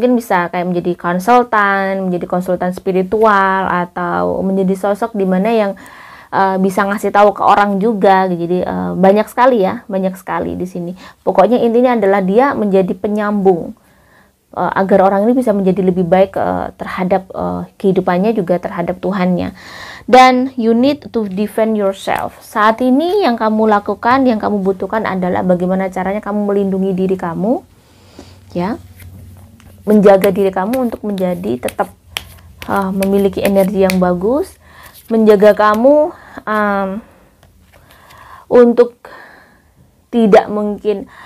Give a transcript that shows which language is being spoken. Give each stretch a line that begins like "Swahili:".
Indonesian: Mungkin bisa kayak menjadi konsultan spiritual, atau menjadi sosok di mana yang bisa ngasih tahu ke orang juga. Jadi banyak sekali di sini. Pokoknya intinya adalah dia menjadi penyambung agar orang ini bisa menjadi lebih baik terhadap kehidupannya juga terhadap Tuhannya. Dan
English: you need to defend yourself.
Indonesian: Saat ini yang kamu lakukan, yang kamu butuhkan adalah bagaimana caranya kamu melindungi diri kamu, ya, menjaga diri kamu untuk menjadi tetap memiliki energi yang bagus, menjaga kamu untuk tidak mungkin.